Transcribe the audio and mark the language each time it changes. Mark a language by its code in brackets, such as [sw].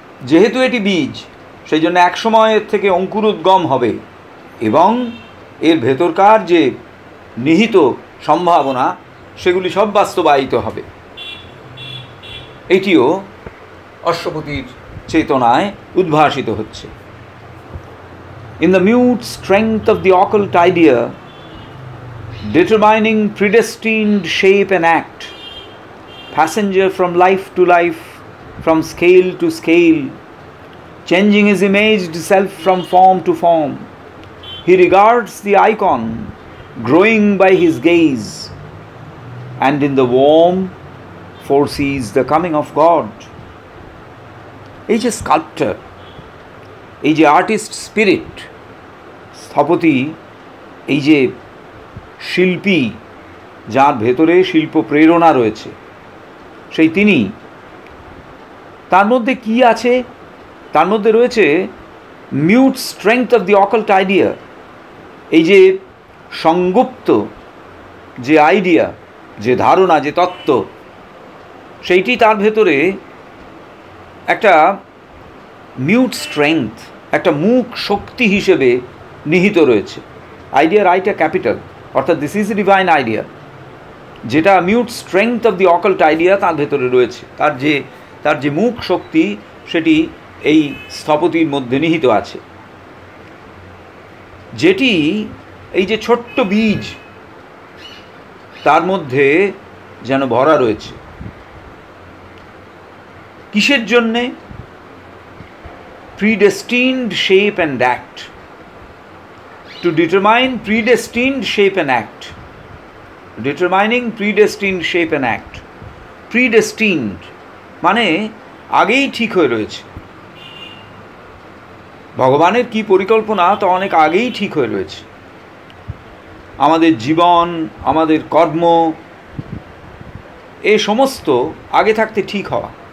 [bn] যেহেতু এটি বীজ, সেই জন্য এক সময় এর থেকে অঙ্কুরোদ্গম হবে এবং এর ভেতরকার যে নিহিত সম্ভাবনা সেগুলি সব বাস্তবায়িত হবে। এটিও অশ্বপতির চেতনায় উদ্ভাসিত হচ্ছে। [en] In the mute strength of the occult idea, determining predestined shape and act, passenger from life to life, from scale to scale, changing his imaged self from form to form, he regards the icon growing by his gaze, and in the warm foresees the coming of God. [bn] এই যে sculpture, এই যে [en] artist spirit, [bn] স্থপতি, এই যে শিল্পী, যার ভেতরে শিল্প প্রেরণা রয়েছে, সেই তিনি, তার মধ্যে কি আছে? তার মধ্যে রয়েছে [en] Mute strength of the occult idea. [bn] এই যে সংগুপ্ত যে আইডিয়া, যে ধারণা, যে তত্ত্ব, সেইটি তার ভেতরে একটা [en] mute strength, [bn] একটা মূক শক্তি হিসেবে নিহিত রয়েছে। [en] idea write a capital, [bn] অর্থাৎ [en] this is a divine idea, [bn] যেটা [en] mute strength of the occult idea [bn] তার ভেতরে রয়েছে। তার যে মুখ শক্তি সেটি এই স্থপতির মধ্যে নিহিত আছে, যেটি এই যে ছোট্ট বীজ তার মধ্যে যেন ভরা রয়েছে। কিসের জন্যে? [en] predestined shape and act, to determine predestined shape and act, determining predestined shape and act. [bn] predestined মানে আগেই ঠিক হয়ে রয়েছে। ভগবানের কি পরিকল্পনা তা অনেক আগেই ঠিক হয়ে রয়েছে। আমাদের জীবন, আমাদের কর্ম, এ সমস্ত আগে থাকতে ঠিক হওয়া।